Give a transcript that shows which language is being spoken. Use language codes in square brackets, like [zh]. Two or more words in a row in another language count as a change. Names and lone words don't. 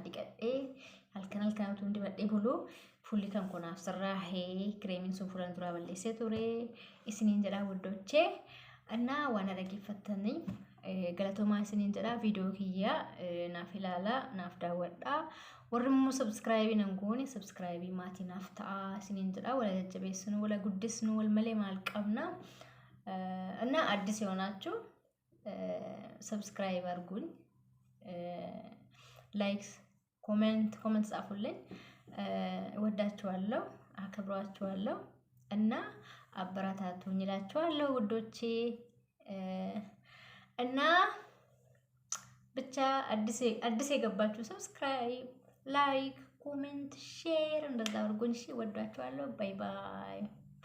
[om] dhiqadhee halkan utuu dibadhee bulu fuulli kan konaaf sirraahee kireemiin sun fuulan duraa balleessee ture isiniin jedhaa guddochee annaa waan dhaggeeffattanii galatoomaa isiniin jedhaa viidiyoo kiyya naaf ilaalaa naaf daawwadhaa warri immoo subscribe nan goone subscribe maatii naaf ta'a isiniin jedhaa wala jajjabeessinu wala guddisnu wal malee maal qabna [am] እና አዲስ የሆናችሁ ሰብስክራይብ አድርጉኝ ላይክ ኮሜንት ጻፉልኝ እወዳችኋለሁ አከብራችኋለሁ እና አበረታቱኝ እላችኋለሁ ውዶቼ እና ብቻ አዲስ የገባችሁ ሰብስክራይብ ላይክ ኮሜንት ሼር እንደዛ አድርጉኝ እሺ እወዳችኋለሁ [en] bye bye